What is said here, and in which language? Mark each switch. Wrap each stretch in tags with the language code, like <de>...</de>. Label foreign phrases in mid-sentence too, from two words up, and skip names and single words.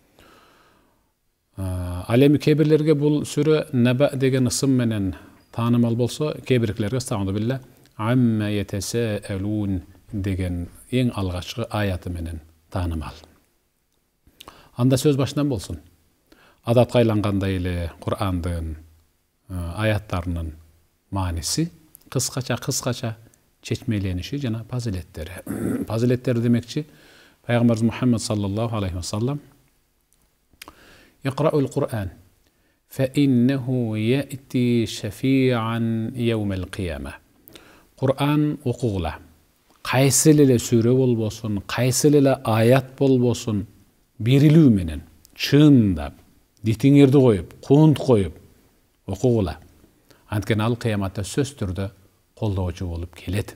<ky>Ал эми кээ бирлерге бул сүрө Наба деген ысым менен таанымал болсо, кээ биркилерге стагынды билля</ky> <ar>عم يتساءلون</ar> <ky>деген эң алгачкы аяты менен таанымал. Анда сөз башынан болсун. Адатка айлангандай эле Кур'андын аяттарынын мааниси кыскача чечмелениши жана фазилеттери. Фазилеттери демекчи, Пайгамбарыбыз</ky> <ar>Мухаммад صلى الله عليه وسلم اقرؤوا القرآن فإنه يأتي شفيعا يوم القيامة.</ar> <ky>Qur'an окугула. Кайсы эле сүрө болбосун, кайсы эле аят болбосун, берилүү менен чындап, дитиңерди коюп, куунт коюп окугула. Анткени ал кыяматта сөз түрдө колдоочу болуп келет.</ky>